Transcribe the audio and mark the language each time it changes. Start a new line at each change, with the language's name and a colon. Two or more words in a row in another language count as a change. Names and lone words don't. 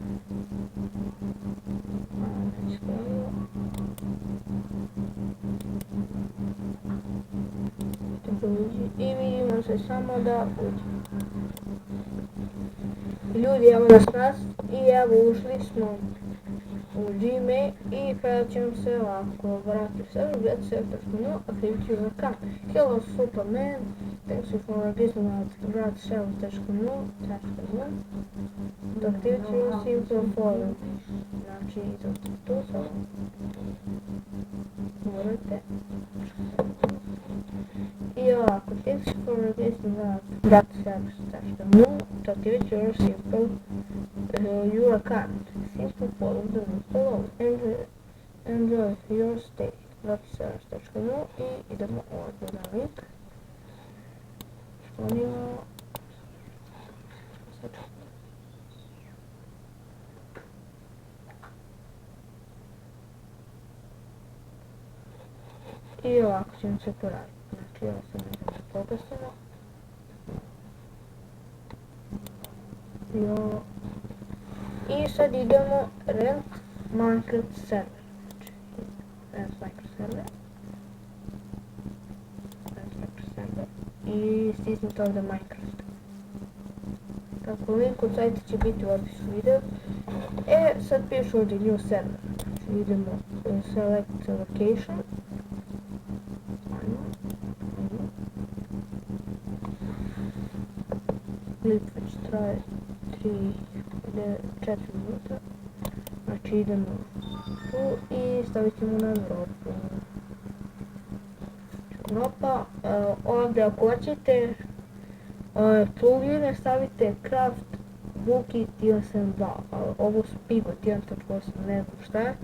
Bosnian: Neće pravilo. I vidimo se samo da uđe. Ljudi, evo nas i evo ušli smo u Gmail i kada ćemo se ovako vratiti u server,
English: get server.no, activity your account. Hello Superman, thanks you for registering at gradserver.no, to activity your simple follow.
Bosnian: Znači, idete tu samo, morate. I ovako,
English: thanks you for registering at gradserver.no, to activity your simple your account. Simple follow the link below. Enjoy your stay.
Bosnian: gradserver.no i idemo ovdje na link. Sklonimo. I ovako ćemo se poraditi. Znači, ovo se nekako pogasimo. I sad idemo
English: rent Minecraft server. Rent Minecraft server.
Bosnian: I stisnite ovdje Minecraft. Tako, link od sajta će biti u opisu videa. Sad pišu ovdje
English: new server.
Bosnian: Znači idemo
English: select location.
Bosnian: Klip već traje 4 minuta. Znači idemo tu i stavit ćemo na Evropu. Evropa, ovdje ako hoćete plugine stavite Craft Wookie 1.7.2, ovo Spigo 1.8, ne znam šta je.